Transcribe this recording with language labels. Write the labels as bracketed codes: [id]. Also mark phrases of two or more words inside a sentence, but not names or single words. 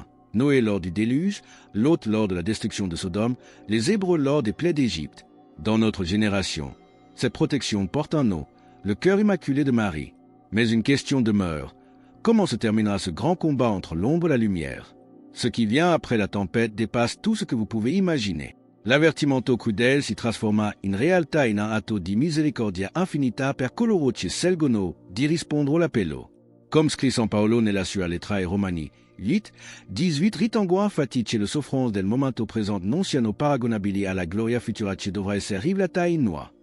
[fr] Noé lors du déluge, Lot lors de la destruction de Sodome, les Hébreux lors des plaies d'Égypte. Dans notre génération, cette protection porte un nom, le cœur immaculé de Marie. Mais une question demeure. Comment se terminera ce grand combat entre l'ombre et la lumière? Ce qui vient après la tempête dépasse tout ce que vous pouvez imaginer. [it] L'avvertimento crudel si trasforma in realtà in un atto di misericordia infinita per coloro che scelgono di rispondere l'appello. [fr] Comme scrit [it] San Paolo nella sua lettera ai Romani 8, 18 ritengo infatti che le soffranze del momento presente non siano paragonabili alla gloria futura che dovrà essere rivelata in noi.